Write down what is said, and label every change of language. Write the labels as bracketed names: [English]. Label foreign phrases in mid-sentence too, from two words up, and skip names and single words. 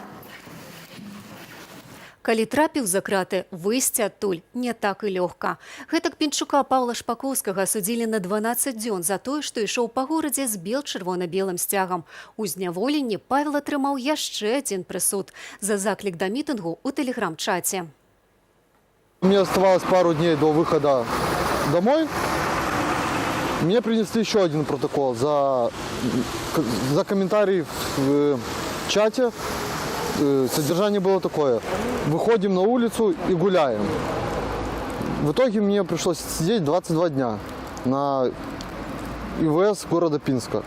[Belarusian] Калі трапіў за краты, выйсці адтуль не так і лёгка. Гэтак Пінчука Паўла Шпакоўскага судзілі на 12 дзён за тое, што ішоў па горадзе з бел-чырвона-белым сцягам. У зняволенні Павел атрымаў яшчэ адзін прысуд за заклік да мітынгу ў тэлеграм-чаце. [Russian] Мне оставалось пару дней до выхода домой. Мне принесли еще один протокол за комментарий в чате. Содержание было такое. Выходим на улицу и гуляем. В итоге мне пришлось сидеть 22 дня на ИВС города Пинска.